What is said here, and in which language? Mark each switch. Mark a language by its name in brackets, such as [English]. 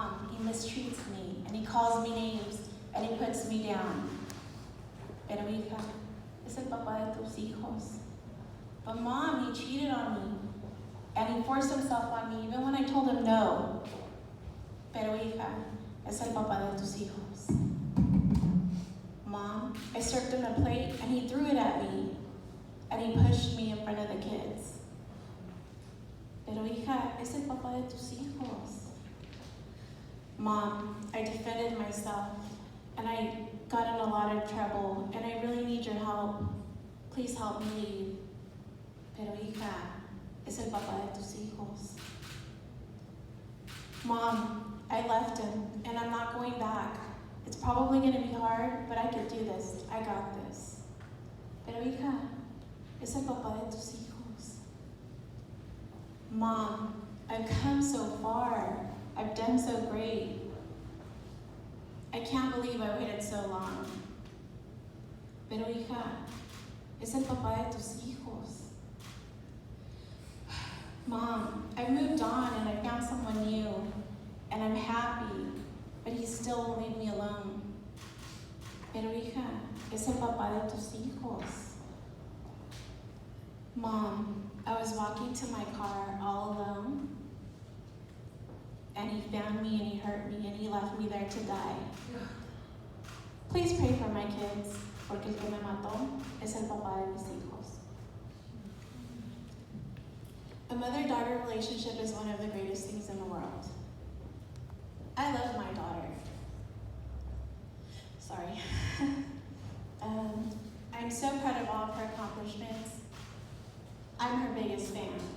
[English] he mistreats me, and he calls me names, and he puts me down. [Spanish] Pero hija, es el papá de tus hijos. [English] But mom, he cheated on me, and he forced himself on me even when I told him no. [Spanish] Pero hija, es el papá de tus hijos. [English] Mom, I served him a plate, and he threw it at me, and he pushed me in front of the kids. [Spanish] Pero hija, es el papá de tus hijos. [English] Mom, I defended myself, and I got in a lot of trouble, and I really need your help. Please help me leave. [Spanish] Pero hija, es el papá de tus hijos. [English] Mom, I left him, and I'm not going back. It's probably going to be hard, but I can do this. I got this. [Spanish] Pero hija, es el papá de tus hijos. [English] Mom, I've come so far. I've done so great. I can't believe I waited so long. [Spanish] Pero hija, es el papá de tus hijos. [English] Mom, I've moved on and I found someone new, and I'm happy, but he still won't leave me alone. [Spanish] Pero hija, es el papá de tus hijos. [English] Mom, I was walking to my car all alone, and he found me and he hurt me and he left me there to die. Please pray for my kids, [Spanish] porque el que me mató es el papá de mis hijos. [English] A mother-daughter relationship is one of the greatest things in the world. I love my daughter. Sorry. I'm so proud of all of her accomplishments. I'm her biggest fan.